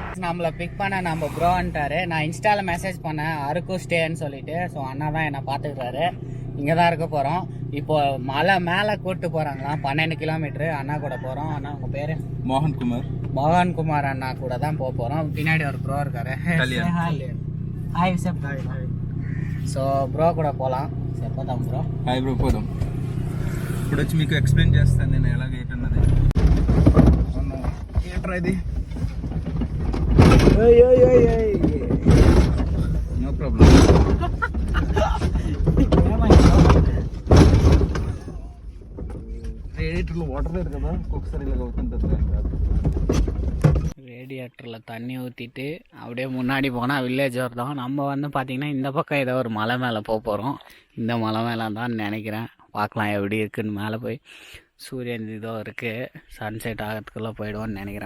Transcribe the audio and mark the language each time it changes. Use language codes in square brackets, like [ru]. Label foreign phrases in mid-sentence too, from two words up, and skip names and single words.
[ta] நம்மளை பிக் பண்ண நம்ம ப்ரோ வந்துட்டாரு. நான் இன்ஸ்டாவில் மெசேஜ் பண்ணேன் அருக்கு ஸ்டேன்னு சொல்லிட்டு. ஸோ அண்ணா தான் என்னை பார்த்துக்கிறாரு. இங்கே தான் இருக்க போகிறோம். இப்போது மலை மேலே கூப்பிட்டு போகிறாங்களாம். 12 கிலோமீட்ரு. அண்ணா கூட போகிறோம். அண்ணா உங்கள் பேர்? மோகன்குமார் அண்ணா கூட தான் போக போகிறோம். பின்னாடி ஒரு ப்ரோ இருக்காரு. ஹாய் விசப். [te] సో బ్రో కూడా పోలా చెప్పదాం బ్రో. హాయ్ బ్రో పోదాం. ఇప్పుడు వచ్చి మీకు ఎక్స్ప్లెయిన్ చేస్తాను నేను ఎలా గేట్ అన్నది. ఏంట్రా ఇది? [en] no problem. [te] రేడియేటర్లో వాటర్ లేదు కదా ఒక్కొక్కసారి ఇలాగ అవుతుంటుంది. [ta] ரேடியேட்டரில் தண்ணி ஊற்றிட்டு அப்படியே முன்னாடி போனால் வில்லேஜ் வருதோம். நம்ம வந்து பார்த்திங்கன்னா இந்த பக்கம் ஏதோ ஒரு மலை மேலே போக போகிறோம். இந்த மலை மேலே தான் நினைக்கிறேன். பார்க்கலாம் எப்படி இருக்குன்னு. மேலே போய் சூரியன் இதோ இருக்குது. சன்செட் ஆகிறதுக்குள்ளே போயிடுவோன்னு நினைக்கிறேன்.